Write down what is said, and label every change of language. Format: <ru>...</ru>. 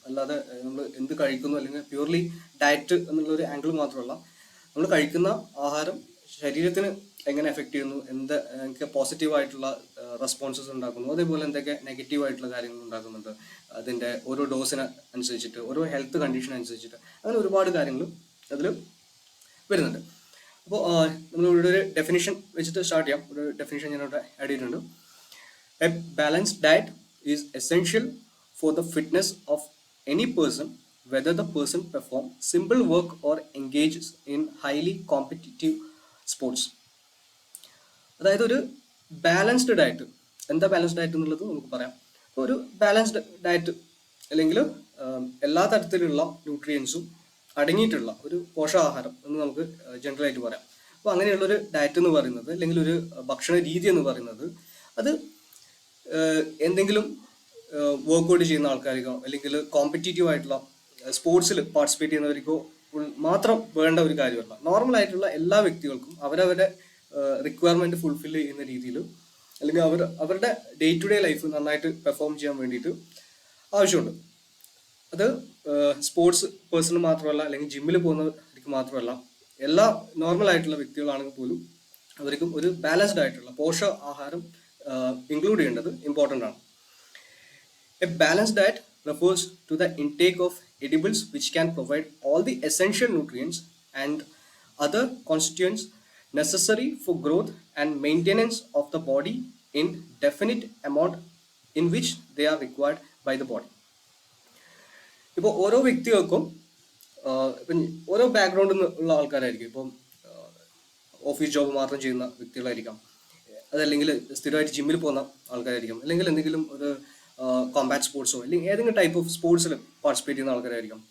<ml>അല്ലാതെ നമ്മൾ എന്ത് കഴിക്കുന്നു അല്ലെങ്കിൽ പ്യൂർലി ഡയറ്റ് എന്നുള്ള ഒരു ആംഗിൾ മാത്രമല്ല, നമ്മൾ കഴിക്കുന്ന ആഹാരം ശരീരത്തിന് എങ്ങനെ എഫക്റ്റ് ചെയ്യുന്നു, എന്തൊക്കെ പോസിറ്റീവായിട്ടുള്ള റെസ്പോൺസസ് ഉണ്ടാക്കുന്നു, അതേപോലെ എന്തൊക്കെ നെഗറ്റീവായിട്ടുള്ള കാര്യങ്ങൾ ഉണ്ടാക്കുന്നുണ്ട്, അതിൻ്റെ ഓരോ ഡോസിന് അനുസരിച്ചിട്ട്, ഓരോ ഹെൽത്ത് കണ്ടീഷൻ അനുസരിച്ചിട്ട്, അങ്ങനെ ഒരുപാട് കാര്യങ്ങൾ അതിൽ വരുന്നുണ്ട്. അപ്പോൾ നമ്മളിവിടെ ഒരു ഡെഫിനിഷൻ വെച്ചിട്ട് സ്റ്റാർട്ട് ചെയ്യാം. ഒരു ഡെഫിനിഷൻ ഞാനിവിടെ ആഡ് ചെയ്തിട്ടുണ്ട്.</ml> <en>A balanced diet is essential for the fitness of any person whether the person perform simple work or engages in highly competitive sports.</en> <ml>അതായത് ഒരു ബാലൻസ്ഡ് ഡയറ്റ്, എന്താ ബാലൻസ്ഡ് ഡയറ്റ് എന്നുള്ളത് നമുക്ക് പറയാം. ഒരു ബാലൻസ്ഡ് ഡയറ്റ് അല്ലെങ്കിൽ എല്ലാ തരത്തിലുള്ള ന്യൂട്രിയൻസും അടങ്ങിയിട്ടുള്ള ഒരു പോഷകാഹാരം എന്ന് നമുക്ക് ജനറലായിട്ട് പറയാം. അപ്പോൾ അങ്ങനെയുള്ളൊരു ഡയറ്റ് എന്ന് പറയുന്നത്, അല്ലെങ്കിൽ ഒരു ഭക്ഷണ രീതി എന്ന് പറയുന്നത്, അത് എന്തെങ്കിലും വർക്കൗട്ട് ചെയ്യുന്ന ആൾക്കാർക്കോ അല്ലെങ്കിൽ കോമ്പറ്റീറ്റീവ് ആയിട്ടുള്ള സ്പോർട്സിൽ പാർട്ടിസിപ്പേറ്റ് ചെയ്യുന്നവർക്കോ മാത്രം വേണ്ട ഒരു കാര്യമല്ല. നോർമൽ ആയിട്ടുള്ള എല്ലാ വ്യക്തികൾക്കും അവരവരുടെ റിക്വയർമെന്റ് ഫുൾഫിൽ ചെയ്യുന്ന രീതിയിൽ, അല്ലെങ്കിൽ അവരുടെ ഡേ ടു ഡേ ലൈഫ് നന്നായിട്ട് പെർഫോം ചെയ്യാൻ വേണ്ടിയിട്ട് ആവശ്യമുണ്ട്. അത് സ്പോർട്സ് പേഴ്സണ് മാത്രമല്ല, അല്ലെങ്കിൽ ജിമ്മിൽ പോകുന്നവർക്ക് മാത്രമല്ല, എല്ലാ നോർമൽ ആയിട്ടുള്ള വ്യക്തികളാണെങ്കിൽ പോലും അവർക്കും ഒരു ബാലൻസ്ഡ് ആയിട്ടുള്ള പോഷകാഹാരം ഇൻക്ലൂഡ് ചെയ്യേണ്ടത് ഇമ്പോർട്ടൻ്റ് ആണ്.</ml> <en>A balanced diet refers to the intake of edibles which can provide all the essential nutrients and other constituents necessary for growth and maintenance of the body in definite amount in which they are required by the body.</en> <ml>ഇപ്പോൾ ഓരോ വ്യക്തികൾക്കും ഇപ്പം ഓരോ ബാക്ക്ഗ്രൗണ്ടിൽ നിന്നുള്ള ആൾക്കാരായിരിക്കും. ഇപ്പം office job മാത്രം ചെയ്യുന്ന വ്യക്തികളായിരിക്കാം, അതല്ലെങ്കിൽ സ്ഥിരമായിട്ട് ജിമ്മിൽ പോകുന്ന ആൾക്കാരായിരിക്കും, അല്ലെങ്കിൽ എന്തെങ്കിലും ഒരു കോമ്പാറ്റ് സ്പോർട്സോ അല്ലെങ്കിൽ ഏതെങ്കിലും ടൈപ്പ് ഓഫ് സ്പോർട്സിൽ പാർട്ടിസിപ്പേറ്റ് ചെയ്യുന്ന ആൾക്കാരായിരിക്കും.</ml>